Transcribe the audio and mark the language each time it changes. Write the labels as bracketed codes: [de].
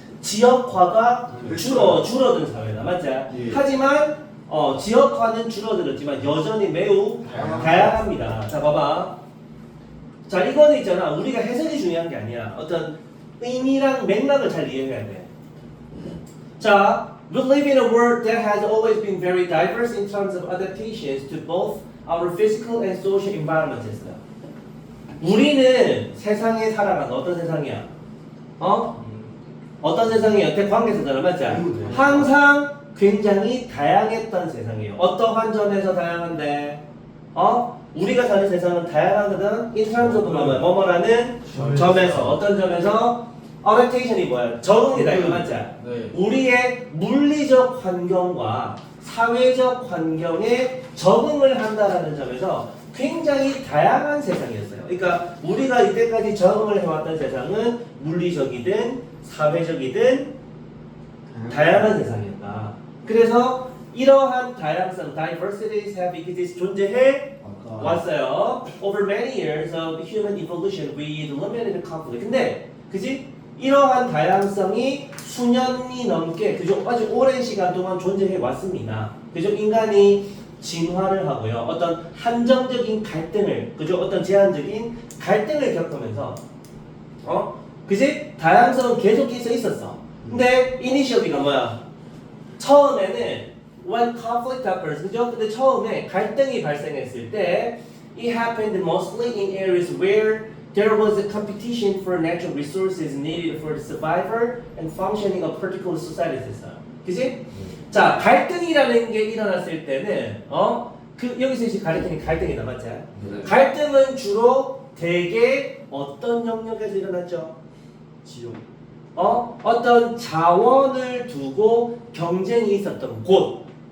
[ko] 지역화가 줄어든 사회다, 맞지? 예. 하지만 지역화는 줄어들었지만 여전히 매우 다양합니다. 자, 봐봐. 자, 이거는 있잖아. 우리가 해석이 중요한 게 아니야. 어떤 의미랑 맥락을 잘 이해해야 돼. [en] 자, we live in a world that has always been very diverse in terms of adaptations to both our physical and social environments. [ko] 우리는 세상에 살아가는 어떤 세상이야? 어떤 세상이에요? 대관계사잖아, 맞지? 항상 굉장히 다양했던 세상이에요. 어떠한 점에서 다양한데? 우리가 사는 세상은 다양하거든. [en] In terms of [ko] 뭐뭐라는 점에서 어떤 점에서 adaptation이 뭐야? 적응이다, 이거 맞지? 네. 우리의 물리적 환경과 사회적 환경에 적응을 한다라는 점에서 굉장히 다양한 세상이었어요. 그러니까 우리가 이때까지 적응을 해왔던 세상은 물리적이든 사회적이든 다양한 세상이었다. 그래서 이러한 다양성, [en] diversities have existed, [ko] 존재해 왔어요. [en] Over many years of human evolution with limited conflict. [ko] 근데 그지? 이러한 다양성이 수년이 넘게 그죠? 아주 오랜 시간 동안 존재해 왔습니다. 그죠? 인간이 진화를 하고요. 어떤 한정적인 갈등을, 그죠? 어떤 제한적인 갈등을 겪으면서, 그지? 다양성은 계속해서 있었어. 근데 initially가 뭐야? 처음에는 [en] when conflict occurs, [ko] 그죠? 근데 처음에 갈등이 발생했을 때 [en] it happened mostly in areas where there was a competition for natural resources needed for the survival and functioning of particular societies. [ko] 그지? 자, 갈등이라는 게 일어났을 때는 여기서 이제 가리키는 갈등이다, 맞지? 네. 갈등은 주로 대개 어떤 영역에서 일어났죠? 지역. 어떤 자원을 두고 경쟁이 있었던 곳.